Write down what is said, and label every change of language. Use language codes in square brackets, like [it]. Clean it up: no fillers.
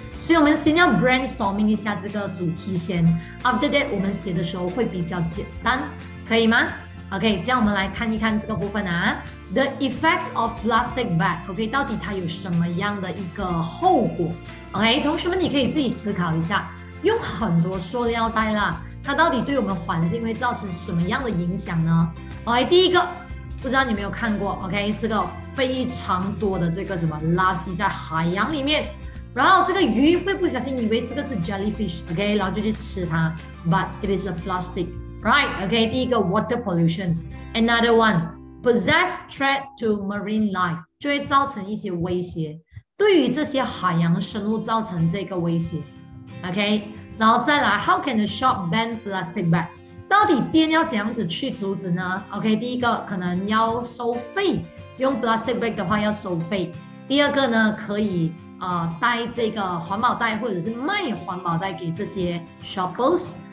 [zh] 所以我们先要 brainstorming 一下这个主题先 ， [en] after that [zh] 我们写的时候会比较简单，可以吗？OK， 这样我们来看一看这个部分啊 ， [en] The effects of plastic bag， [zh] OK， 到底它有什么样的一个后果 ？OK， 同学们你可以自己思考一下，用很多塑料袋啦，它到底对我们环境会造成什么样的影响呢 ？OK， 第一个，不知道你有没有看过 ？OK， 这个非常多的这个什么垃圾在海洋里面，然后这个鱼会不小心以为这个是 jellyfish，OK， 然后就去吃它 ， [en] but it is a plastic。 [zh] Right, okay, 第一个 [en] water pollution. Another one, possess threat to marine life. [zh] 就会造成一些威胁，对于这些海洋生物造成这个威胁。 [en] OK， [zh] 然后再来 [en] how can the shop ban plastic bag? [zh] 到底店要怎样子去阻止呢 ？OK， 第一个可能要收费，用 plastic bag 的话要收费。第二个呢，可以带这个环保袋或者是卖环保袋给这些 shoppers。